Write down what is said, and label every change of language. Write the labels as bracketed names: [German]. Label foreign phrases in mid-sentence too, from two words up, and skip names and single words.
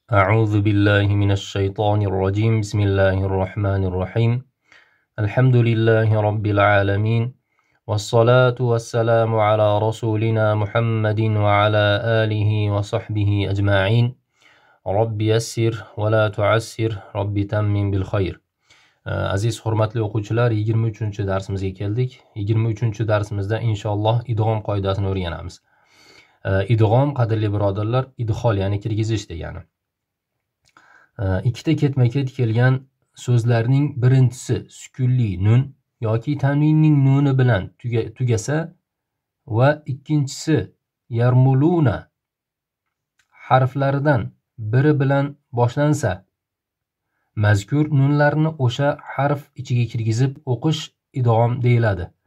[Arabic] أعوذ بالله من الشيطان الرجيم بسم الله الرحمن الرحيم الحمد لله رب العالمين والصلاة والسلام على رسولنا محمد وعلى آله وصحبه أجمعين رب يسر ولا تعسر رب تمم بالخير. [Uzbek] Aziz hurmatli o'quvchilar, 23-darsimizga keldik. 23-darsimizda inshaalloh idg'om qoidasini o'rganamiz. Idg'om, qadrli birodarlar, idxol ya'ni kirgizish degani. Ikkita ketma-ket kelgan so'zlarning birinchisi sukunli nun yoki tanvinning nuni bilan tugasa va ikkinchisi yarmuluna harflaridan biri bilan boshlansa, mazkur nunlarni o'sha harf ichiga kirgizib o'qish idg'om deyiladi.